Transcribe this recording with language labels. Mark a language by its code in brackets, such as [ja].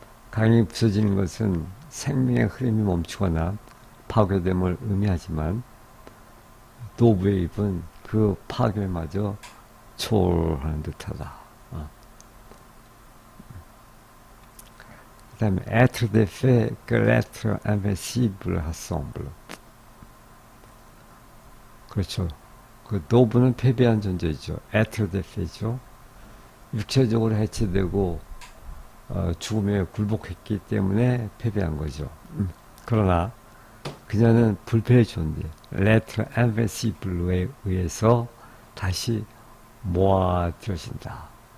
[ko] 강이 부서지는 것은 생명의 흐름이 멈추거나 파괴됨을 의미하지만 도부의 입은 그 파괴마저 초월하는 듯하다. 그 다음에 [fr] être des faits que l'être invincible rassemble. [ko] 그렇죠. 그 노부는 패배한 존재죠. [fr] être des faits죠. [ko] 육체적으로 해체되고 죽음에 굴복했기 때문에 패배한 거죠. 그러나 그녀는 불패의 존재, [fr] l'être invincible [ko] 에 의해서 다시 모아들어진다.